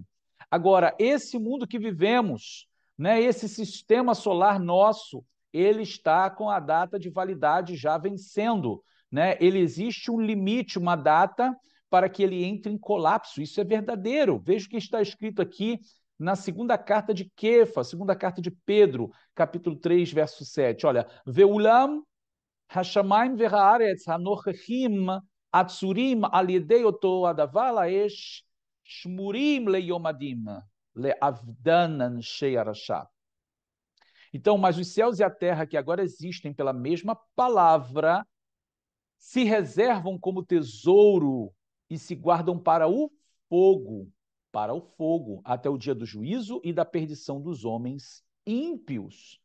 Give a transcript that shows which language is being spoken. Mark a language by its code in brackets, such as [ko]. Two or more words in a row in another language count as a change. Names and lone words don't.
[pt] Agora, esse mundo que vivemos, né, esse sistema solar nosso, ele está com a data de validade já vencendo, né? Ele existe um limite, uma data para que ele entre em colapso. Isso é verdadeiro. Veja o que está escrito aqui na segunda carta de Kefa, segunda carta de Pedro, capítulo 3, verso 7. Olha, [he] ואולם השמים והארץ הנוכחים עצורים על ידי אותו הדבר לאש שמורים ליום הדין לאבדן אנשי הרשע. [pt] Então, mas os céus e a terra que agora existem pela mesma palavra se reservam como tesouro e se guardam para o fogo, até o dia do juízo e da perdição dos homens ímpios.